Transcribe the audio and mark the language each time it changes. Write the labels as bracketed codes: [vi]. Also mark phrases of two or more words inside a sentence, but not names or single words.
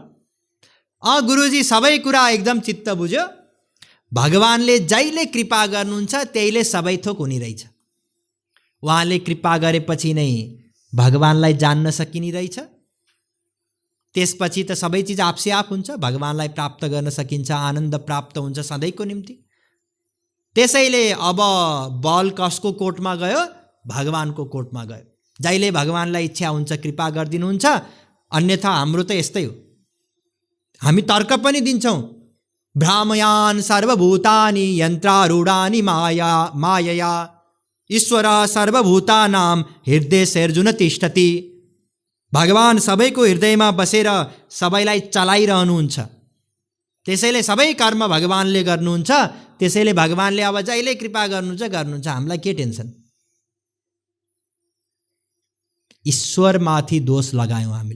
[ne] गुरुजी सबै कुरा एकदम चित्त बुझ्यो, भगवानले जहिले कृपा गर्नुहुन्छ त्यहीले सबै थोक हुने रहेछ। उहाँले कृपा गरेपछि नै भगवानलाई जान्न सकिने रहेछ। त्यसपछि त सबै चिज [hi] आपसे आप [ne] हुन्छ, भगवानलाई प्राप्त गर्न सकिन्छ, आनन्द प्राप्त हुन्छ सधैँको निम्ति। त्यसैले अब बल कसको कोर्टमा गयो? भगवानको कोर्टमा गयो। जहिले भगवानलाई इच्छा हुन्छ कृपा गरिदिनुहुन्छ, अन्यथा हाम्रो त यस्तै हो। हामी तर्क पनि दिन्छौँ, [sa] भ्रामयान सर्वभूतानि यन्त्रारूढानि मायया ईश्वर सर्वभूतानां हृदयेऽर्जुन तिष्ठति। [ne] भगवान सबैको हृदयमा बसेर सबैलाई चलाइरहनुहुन्छ। त्यसैले सबै कर्म भगवानले गर्नुहुन्छ। त्यसैले भगवानले अब जहिले कृपा गर्नुहुन्छ। हामीलाई के टेन्सन? ईश्वरमाथि दोष लगायौँ हामीले।